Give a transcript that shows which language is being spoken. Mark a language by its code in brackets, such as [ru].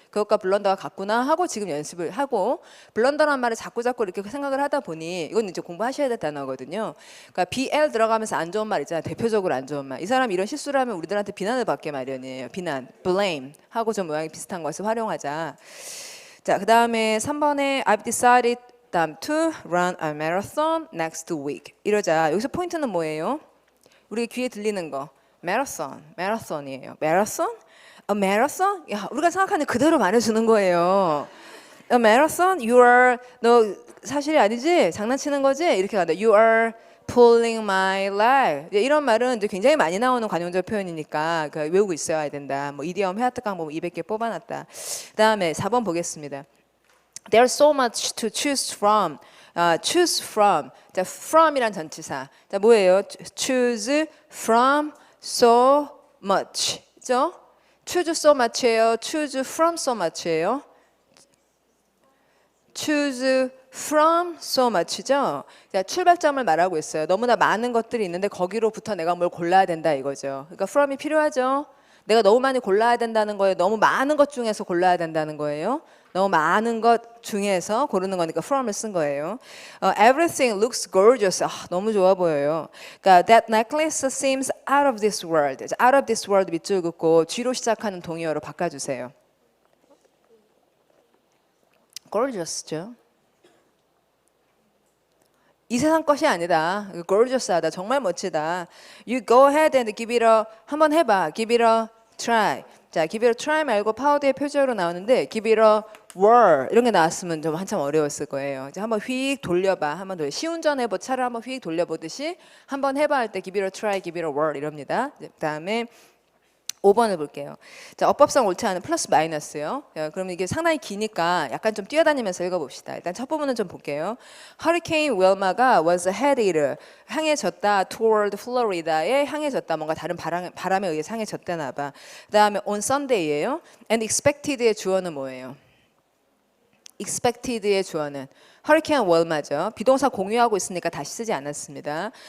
[ko] 그것과 블런더가 같구나 하고 지금 연습을 하고 블런더란 말을 자꾸 이렇게 생각을 하다 보니 이건 이제 공부하셔야 될 단어거든요. 그러니까 BL 들어가면서 안 좋은 말 있잖아요. 대표적으로 안 좋은 말. 이 사람이 이런 실수를 하면 우리들한테 비난을 받게 마련이에요. 비난, blame 하고 좀 모양이 비슷한 것을 활용하자. 자, 그 다음에 3번에 [en] I've decided [ko] 다음 [en] to run a marathon next week. [ko] 이러자. 여기서 포인트는 뭐예요? 우리 귀에 들리는 거. marathon이에요. [en] marathon? A marathon? [ko] 야, 우리가 생각하는 그대로 말해주는 거예요. [en] A marathon? [ko] 너 사실이 아니지? 장난치는 거지? 이렇게 가다. [en] You are pulling my leg. [ko] 이런 말은 이제 굉장히 많이 나오는 관용적 표현이니까 외우고 있어야 된다. 뭐 이디엄 회화특강 보면 200개 뽑아놨다. 그다음에 4번 보겠습니다. [en] There's so much to choose from. choose from. [ko] 자, from이란 전치사. 자, 뭐예요? [en] choose from so much. [ko] 그죠? [en] choose so much [ko] 예요. [en] choose from so much예요. choose from so much죠. [ko] 자, 출발점을 말하고 있어요. 너무나 많은 것들이 있는데 거기로부터 내가 뭘 골라야 된다 이거죠. 그러니까 from이 필요하죠. 내가 너무 많이 골라야 된다는 거예요. 너무 많은 것 중에서 골라야 된다는 거예요. 너무 많은 것 중에서 고르는 거니까 from을 쓴 거예요. [en] Everything looks gorgeous. [ko] 너무 좋아 보여요. 그러니까 [en] that necklace seems out of this world. out of this world [ko] 밑줄 긋고 G로 시작하는 동의어로 바꿔주세요. gorgeous죠. 이 세상 것이 아니다. gorgeous하다. 정말 멋지다. [en] You go ahead and give it a [ko] 한번 해봐. [en] give it a try. [ko] 자, [en] give it a try [ko] 말고 파워드의 표제어로 나오는데 [en] give it a whirl [ko] 이런 게 나왔으면 좀 한참 어려웠을 거예요. 이제 한번 휙 돌려봐. 한번 돌려. 시운전 해보 차를 한번 휙 돌려보듯이 한번 해봐 할 때 [en] give it a try, give it a whirl [ko] 이럽니다. 그다음에 5번을 볼게요. 자, 어법상 옳지 않은 플러스 마이너스요. 그럼 이게 상당히 기니까 약간 좀 뛰어다니면서 읽어봅시다. 일단 첫 부분은 좀 볼게요. [en] Hurricane Wilma가 was headed [ko] 향해졌다 [en] toward Florida에 향해졌다. [ko] 뭔가 다른 바람에 의해서 향해졌다나 봐. 그다음에 on Sunday예요. And expected의 주어는 뭐예요? expected의 주어는 Hurricane Wilma죠. 비동사 공유하고 있으니까 다시 쓰지 않았습니다.